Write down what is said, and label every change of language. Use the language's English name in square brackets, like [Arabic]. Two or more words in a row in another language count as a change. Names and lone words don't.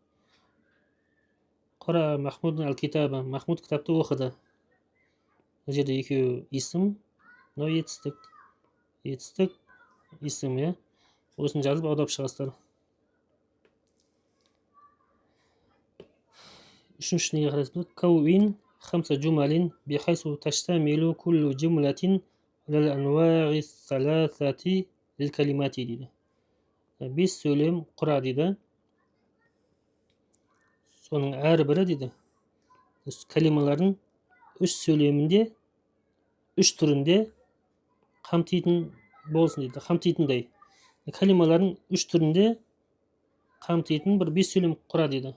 [Arabic] قرأ محمود الكتاب. [Kazakh] Махмуд кітапты оқыды. Мына жерде екеуі исім, мына етістік. Етістік, исім, Осыны жазып аудап шығасыздар. Үшінші неге қарайсыз? [Arabic] كون خمس جمل بحيث تشتمل كل جملة على الأنواع الثلاثة للكلمات дейді. [Kazakh] 5 сөйлем құра дейді. Соның әрбірі дейді, калималардың 3 сөйлемінде, 3 түрінде қамтитын болсын дейді, қамтитындай. Калималардың 3 түрінде қамтитын бір 5 сөйлем құра дейді.